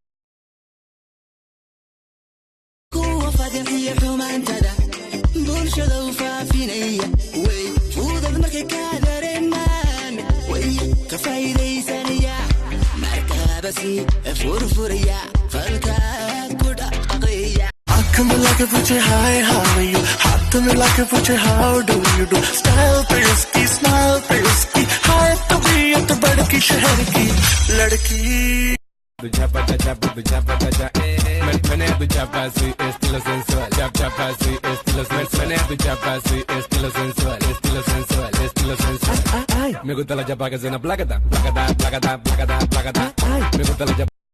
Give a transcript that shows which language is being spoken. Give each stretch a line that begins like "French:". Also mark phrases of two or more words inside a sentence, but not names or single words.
Somali: kuwa fadxiya xumaantada bulshada u faafinaya way fudud markay ka dareemaan way ka faa'iidaysanaya markaba si furfuraya falkaad ku dhaqaqaya
Hindi: आँख मिला के पूछे
English: hi how are you
Hindi: हाथ मिला के पूछे
English: how do you do
Hindi: स्टाइल पे उसकी स्माइल पे उसकी हाय तबीयत बड़की शहर की लड़की
Spanish: Me gusta la chapa que suena placata, placata, placata, placata, placata. Me gusta la chapa.